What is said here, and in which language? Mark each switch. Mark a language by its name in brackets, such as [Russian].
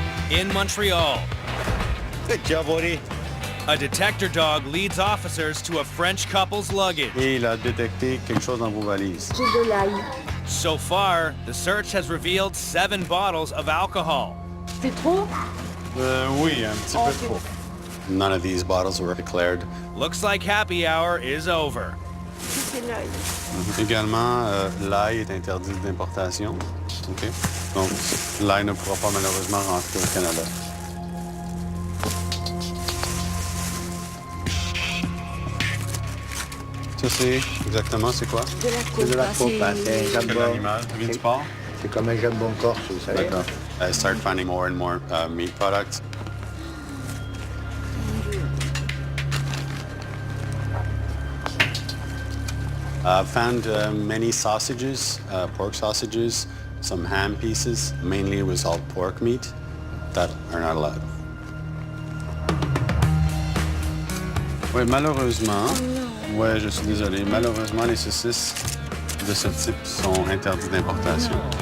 [English] In Montreal, Good job, buddy. a detector dog leads officers to a French couple's luggage. [French] Et il a détecté quelque chose dans vos valises. J'ai de l'ail. [English] So far, the search has revealed 7 bottles of alcohol. [French] C'est trop? Oui, un petit peu trop. [English] None of these bottles were declared. Looks like happy hour is over. [French] C'est l'ail. Également, l'ail est interdit d'importation. OK? Donc, l'ail ne pourra pas malheureusement rentrer au Canada. Ça, c'est exactement, c'est quoi? De la C'est de la copa, copa, c'est un C'est jambon. l'animal, ça vient du porc? C'est comme un jambon corse, vous savez. D'accord. [English] I started finding more and more meat products. I've found many sausages, pork sausages, some ham pieces. Mainly it was all pork meat that are not allowed. [French] Oui, malheureusement, ouais, je suis désolé, malheureusement, les saucisses de ce type sont interdites d'importation.